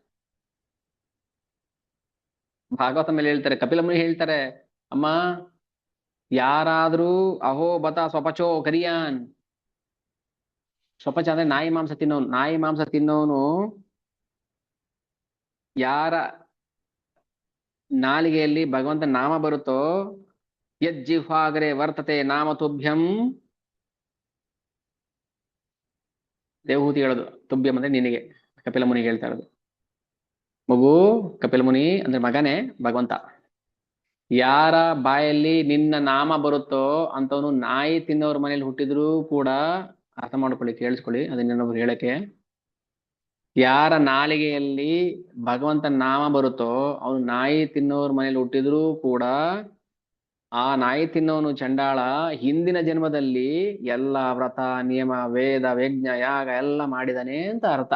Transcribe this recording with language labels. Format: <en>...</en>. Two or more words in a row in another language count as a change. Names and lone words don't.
<kn>ಭಾಗವತ ಮೇಲೆ ಹೇಳ್ತಾರೆ, ಕಪಿಲ ಮುನಿ ಹೇಳ್ತಾರೆ, ಅಮ್ಮ ಯಾರಾದ್ರೂ</kn> <sa>ಅಹೋ ಬತ ಸ್ವಪಚೋ ಕರಿಯಾನ್.</sa> <kn>ಸ್ವಪಚ ಅಂದ್ರೆ ನಾಯಿ ಮಾಂಸ ತಿನ್ನೋನು ಯಾರ ನಾಲಿಗೆಯಲ್ಲಿ ಭಗವಂತ ನಾಮ ಬರುತ್ತೋ,</kn> <sa>ಯಜ್ಜಿಹ್ವಾಗ್ರೆ ವರ್ತತೆ ನಾಮ ತುಭ್ಯಂ.</sa> <kn>ದೇವಹೂತಿ ಹೇಳೋದು, ತುಭ್ಯಂ ಅಂದ್ರೆ ನಿನಗೆ, ಕಪಿಲ ಮುನಿ ಹೇಳ್ತಾ ಇರೋದು. ಮಗು, ಕಪಿಲ ಮುನಿ ಅಂದ್ರೆ ಮಗನೇ ಭಗವಂತ. ಯಾರ ಬಾಯಲ್ಲಿ ನಿನ್ನ ನಾಮ ಬರುತ್ತೋ ಅಂತವನು ನಾಯಿ ತಿನ್ನೋರ್ ಮನೇಲಿ ಹುಟ್ಟಿದ್ರು ಕೂಡ, ಅರ್ಥ ಮಾಡ್ಕೊಳ್ಳಿ, ಕೇಳಿಸ್ಕೊಳ್ಳಿ, ಅದನ್ನ ಇನ್ನೊಬ್ರು ಹೇಳಕ್ಕೆ, ಯಾರ ನಾಲಿಗೆಯಲ್ಲಿ ಭಗವಂತನ ನಾಮ ಬರುತ್ತೋ ಅವನು ನಾಯಿ ತಿನ್ನೋರ್ ಮನೇಲಿ ಹುಟ್ಟಿದ್ರೂ ಕೂಡ ಆ ನಾಯಿ ತಿನ್ನೋನು ಚಂಡಾಳ ಹಿಂದಿನ ಜನ್ಮದಲ್ಲಿ ಎಲ್ಲ ವ್ರತ ನಿಯಮ ವೇದ ಯಜ್ಞ ಯಾಗ ಎಲ್ಲ ಮಾಡಿದಾನೆ ಅಂತ ಅರ್ಥ.</kn>